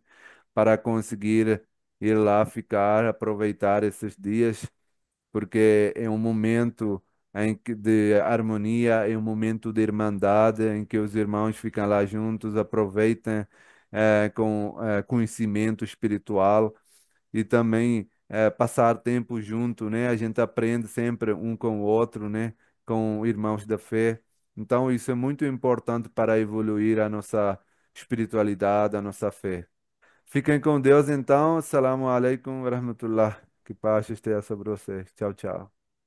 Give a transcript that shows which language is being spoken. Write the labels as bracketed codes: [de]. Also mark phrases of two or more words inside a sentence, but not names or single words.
[pt] Para conseguir ir lá ficar, aproveitar esses dias, porque é um momento de harmonia, é um momento de irmandade, em que os irmãos ficam lá juntos, aproveitam com conhecimento espiritual e também passar tempo junto, né? A gente aprende sempre um com o outro, né? Com irmãos da fé. Então, isso é muito importante para evoluir a nossa espiritualidade, a nossa fé. Fiquem com Deus, então. [ar] السلام عليكم ورحمة الله. [pt] Que paz esteja sobre vocês. Tchau, tchau.